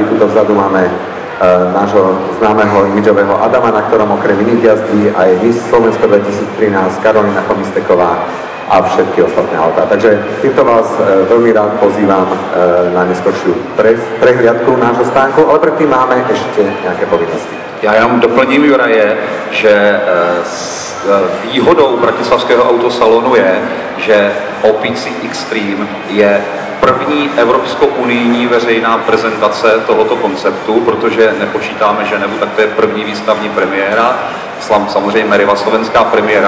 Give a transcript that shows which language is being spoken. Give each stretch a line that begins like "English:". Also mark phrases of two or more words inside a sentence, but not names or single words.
Slovak: Tuto vzadu máme nášho známeho imidžového Adama, na ktorom okrem iných jazdí aj Miss Slovensko 2013, Karolina Chomisteková a všetky ostatné autá. Takže týmto vás veľmi rád pozývam na neskoršiu prehliadku nášho stánku, ale predtým máme ešte nejaké povinnosti.
Czech: Já jenom doplním Juraje, že výhodou bratislavského autosalonu je, že OPC Extreme je první evropsko-unijní veřejná prezentace tohoto konceptu, protože nepočítáme Ženevu, tak to je první výstavní premiéra, samozřejmě Meriva slovenská premiéra.